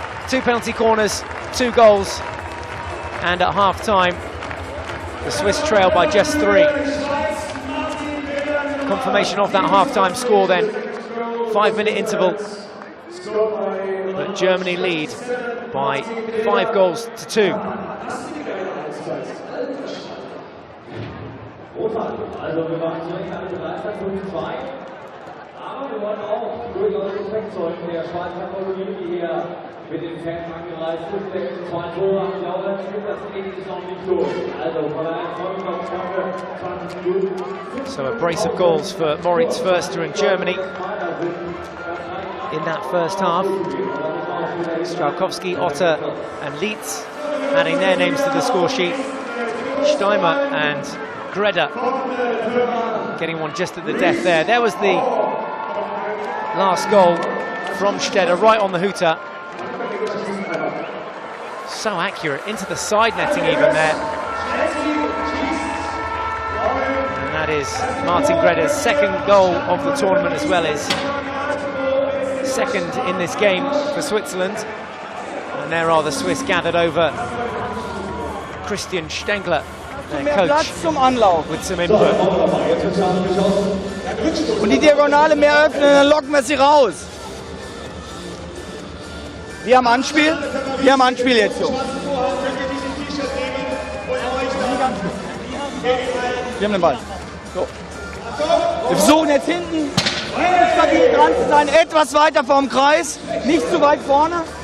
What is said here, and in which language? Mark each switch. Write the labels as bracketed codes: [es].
[en] 2 penalty corners, 2 goals, and at half-time the Swiss trail by just 3. Confirmation of that half-time score then. 5-minute interval, but Germany lead by 5 goals to 2. [de] Also wir waren zunächst alle begeistert von den 2, aber wir wollen auch durchaus Respekt zollen der Schweizer Kolonie, die hier mit den Fans angereist ist. 2 Tore, ich glaube, das Ding ist noch nicht durch. Also von daher freuen wir uns auf 20 Minuten. [en] So a brace of goals for Moritz Förster and Germany in that first half. Strałkowski, Otter and Lietz adding their names to the score sheet. Steimer and Greda getting one just at the death there. There was the last goal from Stede, right on the hooter. So accurate, into the side netting even there. And that is Martin Greda's second goal of the tournament, as well as second in this game for Switzerland. And there are the Swiss gathered over Christian Stengler, their coach, with some input. [de] Und die Diagonale mehr öffnen, dann locken wir sie raus. Wir haben Anspiel jetzt, Jungs. Wir haben den Ball. So. Wir versuchen jetzt hinten stabil dran zu sein, etwas weiter vorm Kreis, nicht zu weit vorne.